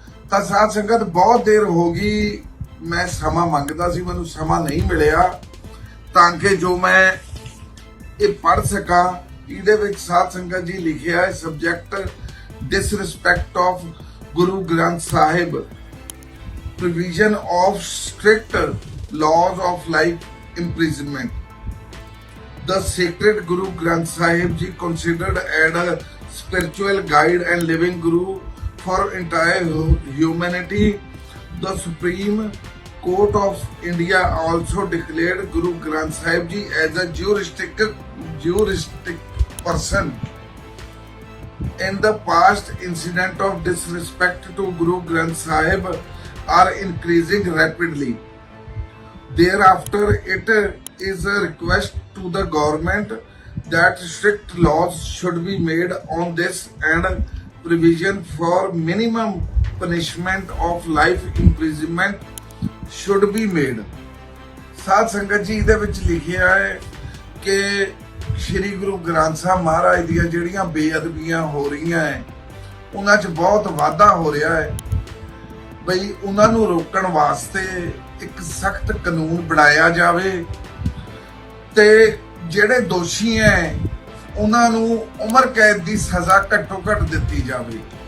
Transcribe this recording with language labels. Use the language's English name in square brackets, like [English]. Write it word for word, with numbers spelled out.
[Punjabi] ਤਾਂ ਸਾਧ ਸੰਗਤ ਬਹੁਤ ਦੇਰ ਹੋ ਗਈ, ਮੈਂ ਸਮਾਂ ਮੰਗਦਾ ਸੀ, ਮੈਨੂੰ ਸਮਾਂ ਨਹੀਂ ਮਿਲਿਆ ਤਾਂ ਕਿ ਜੋ ਮੈਂ ਇਹ ਪੜ੍ਹ ਸਕਾਂ। ਇਹਦੇ ਵਿੱਚ ਸਾਧ ਸੰਗਤ ਜੀ ਲਿਖਿਆ ਹੈ [English] Subject disrespect of Guru Granth Sahib, provision of strict laws of life imprisonment. The sacred Guru Granth Sahib Ji considered as a spiritual guide and living guru for entire humanity. The Supreme Court of India also declared Guru Granth Sahib Ji as a juristic, juristic person. In the past, incident of disrespect to Guru Granth Sahib are increasing rapidly. Thereafter, it is a request to the government that strict laws should be made on this and provision for minimum punishment of life imprisonment should be made. [Punjabi] ਸਾਧ ਸੰਗਤ ਜੀ ਇਹਦੇ ਵਿੱਚ ਲਿਖਿਆ ਹੈ ਕਿ ਸ੍ਰੀ ਗੁਰੂ ਗ੍ਰੰਥ ਸਾਹਿਬ ਮਹਾਰਾਜ ਦੀਆਂ ਜਿਹੜੀਆਂ ਬੇਅਦਬੀਆਂ ਹੋ ਰਹੀਆਂ ਹੈ ਉਹਨਾਂ 'ਚ ਬਹੁਤ ਵਾਧਾ ਹੋ ਰਿਹਾ ਹੈ। ਬਈ ਉਹਨਾਂ ਨੂੰ ਰੋਕਣ ਵਾਸਤੇ ਇੱਕ ਸਖਤ ਕਾਨੂੰਨ ਬਣਾਇਆ ਜਾਵੇ ਤੇ ਜਿਹੜੇ ਦੋਸ਼ੀ ਹੈ ਉਹਨਾਂ ਨੂੰ ਉਮਰ ਕੈਦ ਦੀ ਸਜ਼ਾ ਘੱਟੋ ਘੱਟ ਦਿੱਤੀ ਜਾਵੇ।